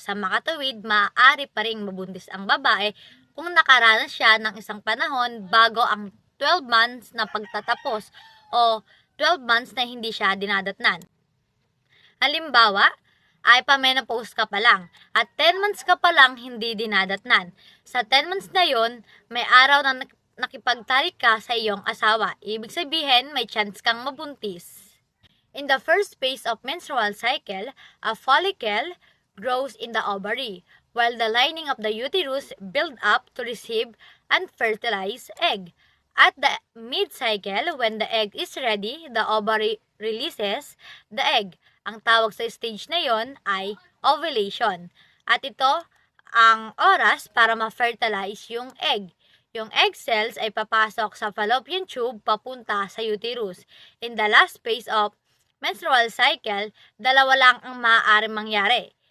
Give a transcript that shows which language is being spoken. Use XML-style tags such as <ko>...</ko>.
<tl>Sa makatuwid, maaari pa ring mabuntis ang babae kung nakaranas siya ng isang panahon bago ang 12 months na pagtatapos o 12 months na hindi siya dinadatnan. Halimbawa, ay pa-menopause ka pa lang at 10 months ka pa lang hindi dinadatnan. Sa 10 months na yon, may araw na nakipagtalik ka sa iyong asawa. Ibig sabihin, may chance kang mabuntis.</tl> <en>In the first phase of menstrual cycle, a follicle grows in the ovary, while the lining of the uterus builds up to receive and fertilize egg. At the mid-cycle, when the egg is ready, the ovary releases the egg.</en> <tl>Ang tawag sa stage na yon ay ovulation. At ito ang oras para ma-fertilize yung egg. Yung egg cells ay papasok sa fallopian tube papunta sa uterus.</tl> <en>In the last phase of menstrual cycle,</en> <tl>dalawa lang ang maaaring mangyari.</tl>